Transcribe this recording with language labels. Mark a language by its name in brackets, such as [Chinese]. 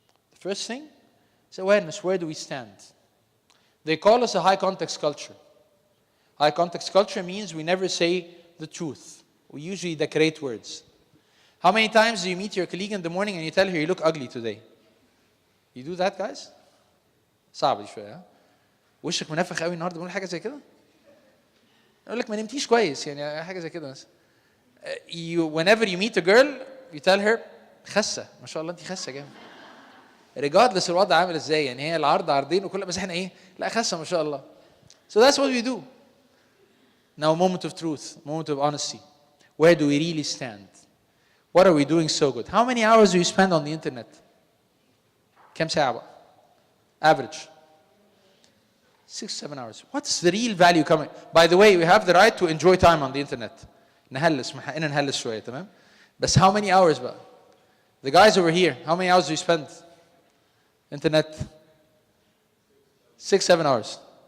[English] The first thing is awareness. Where do we stand? They call us a high context culture. High context culture means we never say the truth. We usually decorate words. How many times do you meet your colleague in the morning and you tell her you look ugly today? You do that, guys? [Arabic] صعب دي شويه ها؟ وشك منفخ قوي النهارده، بقول حاجه زي كده؟ اقول لك ما نمتيش كويس، يعني حاجه زي كده مثلا. [English] Whenever you meet a girl, you tell her [Arabic] خسه، ما شاء الله انت خسه جامد. regardless الوضع عامل ازاي، يعني هي العرض عرضين وكل بس احنا ايه؟ لا خسه ما شاء الله. [English] So that's what we do. Now, moment of truth, moment of honesty. Where do we really stand? What are we doing so good? How many hours do you spend on the internet? [Arabic] كم ساعة بقى؟ Average. [English] 6-7 hours. What's the real value coming? By the way, we have the right to enjoy time on the internet. [Arabic] نهلس، من حقنا نهلس شوية، تمام؟ بس [English] how many hours بقى؟ The guys over here, how many hours do you spend? Internet? 6-7 hours.